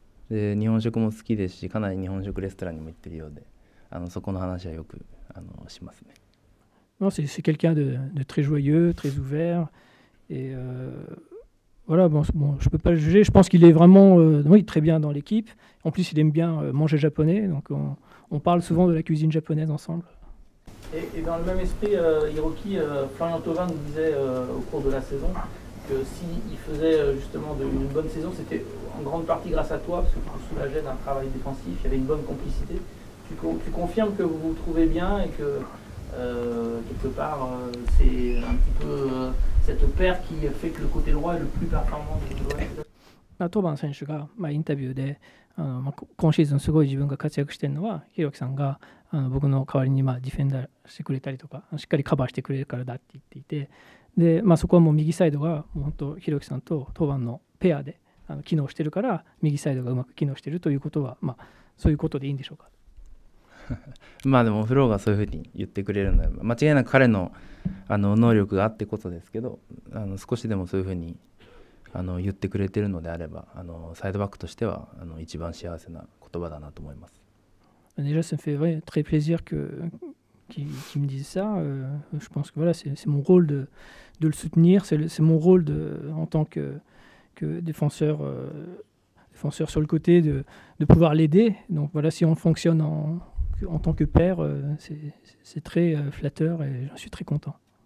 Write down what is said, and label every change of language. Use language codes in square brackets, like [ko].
[ja] で、日本食も好きですし、かなり日本食レストランにも行ってるようで、そこの話はよくしますね。 [fr] Non, c'est quelqu'un de très joyeux, très ouvert. Et voilà, bon, je ne peux pas le juger. Je pense qu'il est vraiment oui, très bien dans l'équipe. En plus, il aime bien manger japonais. Donc, on parle souvent de la cuisine japonaise ensemble. Et dans le même esprit, Hiroki, Florian Thauvin nous disait au cours de la saison que s'il faisait justement une bonne saison, c'était en grande partie grâce à toi, parce que tu te soulageais d'un travail défensif, il y avait une bonne complicité. Tu confirmes que vous vous trouvez bien et que quelque part c'est un petit peu cette paire qui fait que le côté droit est le plus performant de l'Ouest? [ja] 当番選手がインタビューで今シーズンすごい自分が活躍してるのはひろきさんが僕の代わりにディフェンダーしてくれたりとかしっかりカバーしてくれるからだって言っていて、で、そこはもう右サイドがもう本当ひろきさんと当番のペアで機能してるから右サイドがうまく機能してるということは、そういうことでいいんでしょうか。まあでもフローがそういうふうに言ってくれるので間違いなく彼の能力があってこそですけど少しでもそういうふうに言ってくれてるのであればサイドバックとしては一番幸せな言葉だなと思います。 [fr] Déjà, ça me fait très plaisir qu'il me dise ça. Je pense que voilà, c'est mon rôle de le soutenir. C'est mon rôle en tant que défenseur sur le côté de pouvoir l'aider. Donc voilà, si on fonctionne en tant que père, c'est très flatteur et j'en suis très content.